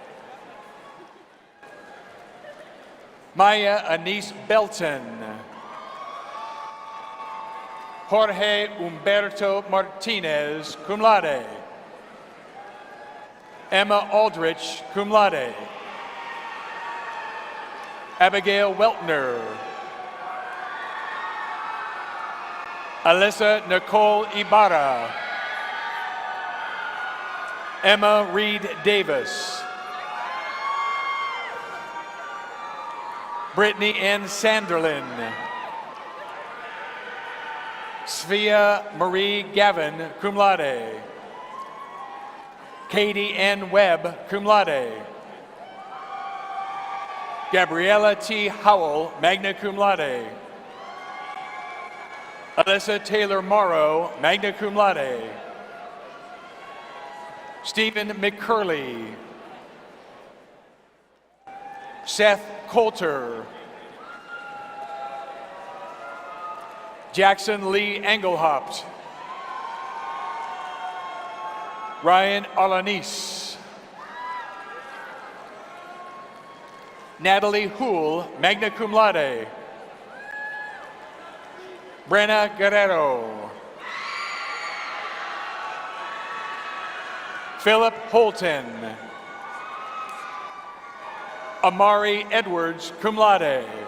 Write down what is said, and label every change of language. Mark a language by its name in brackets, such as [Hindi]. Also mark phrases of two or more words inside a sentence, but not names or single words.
[English] Maya Anise Belton. Jorge Humberto Martinez, [Latin] cum laude. [English] Emma Aldrich, [Latin] cum laude. [English] Abigail Weltner. Alyssa Nicole Ibarra. Emma Reed Davis. Brittany N. Sanderlin. Svea Marie Gavin, [Latin] cum laude. [English] Katie N. Webb, [Latin] cum laude. [English] Gabriella T. Howell, [Latin] magna cum laude. [English] Alyssa Taylor Morrow, [Latin] magna cum laude. [English] Stephen McCurley. Seth Coulter. Jackson Lee Engelhaupt. Ryan Alanis. Natalie Houle, [Latin] magna cum laude. [English] Brenna Guerrero. Philip Holton. Amari Edwards, [Latin] cum laude.